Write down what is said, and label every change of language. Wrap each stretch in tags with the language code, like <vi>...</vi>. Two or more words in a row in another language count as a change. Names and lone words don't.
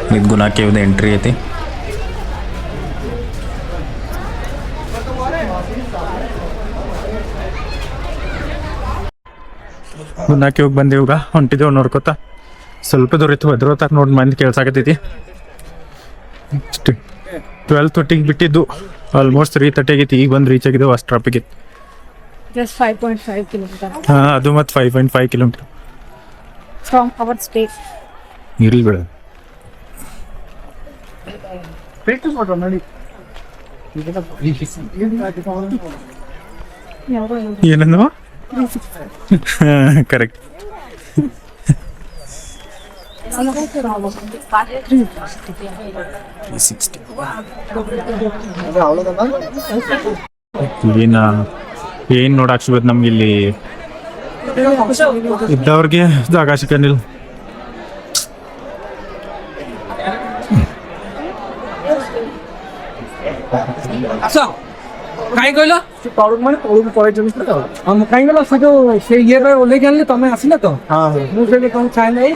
<kn>ಇದು ಗುನಾ ಕೇವ್ದ ಎಂಟ್ರಿ ಐತಿ. ಗುನಾ ಕೇವ್ಗೆ ಬಂದೇವ್ ಈಗ, ಹೊಂಟಿದ್ದೇವೆ ನೋಡ್ಕೊತ. ಸ್ವಲ್ಪ ದೂರ ಇತ್ತು, ಅದ್ರತಾಗ ನೋಡಿ ಮಂದಿ ಕೇಳ್ಸಾಕತ್ತೈತಿ. 12:30 ಬಿಟ್ಟಿದ್ದು, ಆಲ್ಮೋಸ್ಟ್ 3:30 ಆಗೈತಿ. ಈಗ ಬಂದು ರೀಚ್ ಆಗಿದ್ದೇವೆ. ಅಷ್ಟು ಟ್ರಾಫಿಕ್ ಇತ್ತು.</kn> <en>Just 5.5 kilometers</en> <kn>ಹಾಂ, ಅದು ಮತ್ತು 5.5 ಕಿಲೋಮೀಟರ್</kn> <en>from our state.</en> <kn>ಇರ್ಲಿ ಬೇಡ. ಏನಂದು ಕರೆಕ್ಟ್. ಏನ್ ನೋಡಕ್ ಸಿಗುತ್ತೆ ನಮ್ಗೆ ಇಲ್ಲಿ ಇದ್ದವ್ರಿಗೆ ಜಾಗ ಸಿಕ್ಕನಿಲ್ಲ.</kn> <or>କାଇଁ କହିଲ ତଳକୁ ମାନେ ତଳକୁ ପଳେଇଛନ୍ତି ତ କାଇଁ କହିଲ ସେ ଯୋଉ ସେ ଇଏରେ ଓହ୍ଲେଇକି ଆଣିଲେ ତମେ ଆସିଲ ତ ମୁଁ ସେଇଠି କଣ ଛାଇ ନାହିଁ</or>